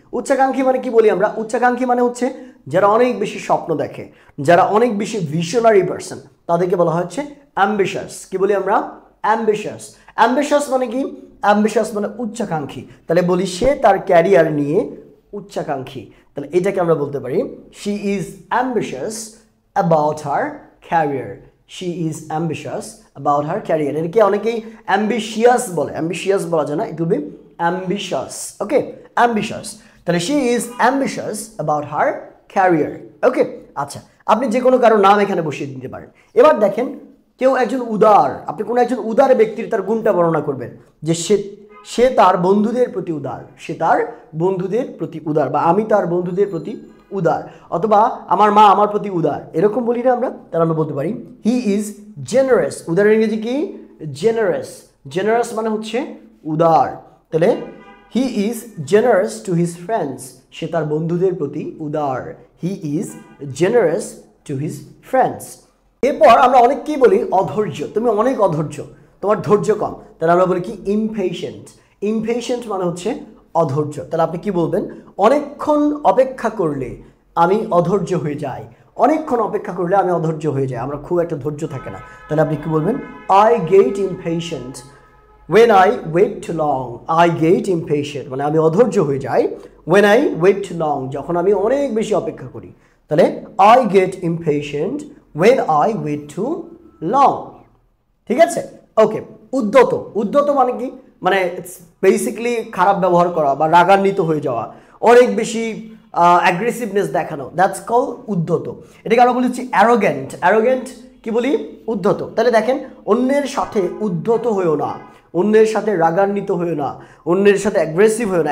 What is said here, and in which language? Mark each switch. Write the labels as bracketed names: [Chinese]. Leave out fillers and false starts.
[Bangla] উচ্চাকাঙ্ক্ষী মানে কি বলি আমরা? উচ্চাকাঙ্ক্ষী মানে হচ্ছে যারা অনেক বেশি স্বপ্ন দেখে, যারা অনেক বেশি ভিশনারি পারসন, তাদেরকে বলা হচ্ছে অ্যাম্বিশাস। কি বলি আমরা? অ্যাম্বিশাস। অ্যাম্বিশাস মানে কি? অ্যাম্বিশাস মানে উচ্চাকাঙ্ক্ষী। তাহলে বলি সে তার ক্যারিয়ার নিয়ে উচ্চাকাঙ্ক্ষী। তাহলে এটাকে আমরা বলতে পারি [English] She is ambitious about her career. She is ambitious about her career. [Bangla] এটাকে অনেকেই ambitious বলে, ambitious বলা যায় না, [English] it will be ambitious. Okay, ambitious. তাহলে she is ambitious about her career. [Bangla] Okay, আচ্ছা, আপনি যে কোনো কারো নাম এখানে বসিয়ে দিতে পারেন। এবার দেখেন, কেউ একজন উদার, আপনি কোনো একজন উদার ব্যক্তির তার গুণটা বর্ণনা করবেন যে সে তার বন্ধুদের প্রতি উদার, সে তার বন্ধুদের প্রতি উদার, বা আমি তার বন্ধুদের প্রতি উদার, অথবা আমার মা আমার প্রতি উদার, এরকম বলি না আমরা? তাহলে আমরা বলতে পারি [English] He is generous. [Bangla] উদারের ইংরেজি কি? জেনারেস। জেনারেস মানে হচ্ছে উদার। [English] তাহলে he is generous to his friends, [Bangla] সে তার বন্ধুদের প্রতি উদার। [English] He is generous to his friends. [Bangla] এরপর আমরা অনেককেই বলি অধৈর্য, তুমি অনেক অধৈর্য, তোমার ধৈর্য কম। তাহলে আমরা বলি কি? ইমপেশেন্ট। ইমপেশেন্ট মানে হচ্ছে অধৈর্য। তাহলে আপনি কি বলবেন? অনেকক্ষণ অপেক্ষা করলে আমি অধৈর্য হয়ে যাই। অনেকক্ষণ অপেক্ষা করলে আমি অধৈর্য হয়ে যাই, আমরা খুব একটা ধৈর্য থাকে না। তাহলে আপনি কি বলবেন? [English] I get impatient when I wait too long I get impatient, [Bangla] মানে আমি অধৈর্য হয়ে যাই। [English] when I wait too long, [Bangla] যখন আমি অনেক বেশি অপেক্ষা করি। [English] তাহলে I get impatient when I wait too long, ঠিক আছে? [Bangla] ওকে, উদ্ধত, উদ্ধত মানে কি? মানে ইটস বেসিক্যালি খারাপ ব্যবহার করা বা রাগান্বিত হয়ে যাওয়া, অনেক বেশি অ্যাগ্রেসিভনেস দেখানো, দ্যাটস কল উদ্ধত। এটাকে আমরা বলি হচ্ছে অ্যারোগেন্ট। অ্যারোগেন্ট কি বলি? উদ্ধত। তাহলে দেখেন, অন্যের সাথে উদ্ধত হয়েও না, অন্যের সাথে রাগান্বিত হয়েও না, অন্যের সাথে অ্যাগ্রেসিভ হয়েও না।